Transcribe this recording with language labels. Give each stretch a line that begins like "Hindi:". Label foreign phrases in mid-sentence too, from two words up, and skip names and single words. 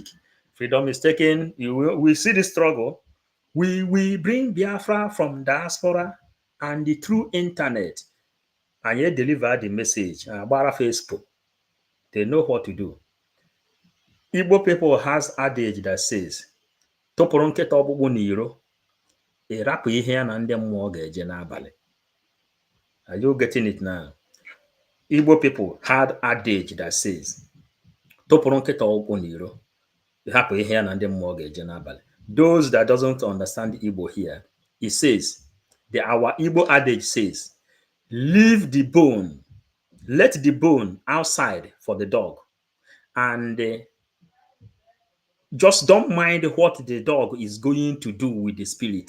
English: Freedom is taken. We see the struggle. We bring Biafra from diaspora and through internet. And yet deliver the message. About Facebook. They know what to do. Igbo people has adage that says,
Igbo: tụpụrụ nkịta ọkpụkpụ n'iro, ịrapụ ihe ya na ndị mmụọ ga-eje n'abalị.
English: Are you getting it now? Igbo people had adage that says,
Igbo: tụpụrụ nkịta ọkpụkpụ n'iro, ịrapụ ihe ya na ndị mmụọ ga-eje n'abalị.
English: Those that doesn't understand Igbo here, it says, our Igbo adage says, leave the bone, let the bone outside for the dog, and just don't mind what the dog is going to do with the spirit.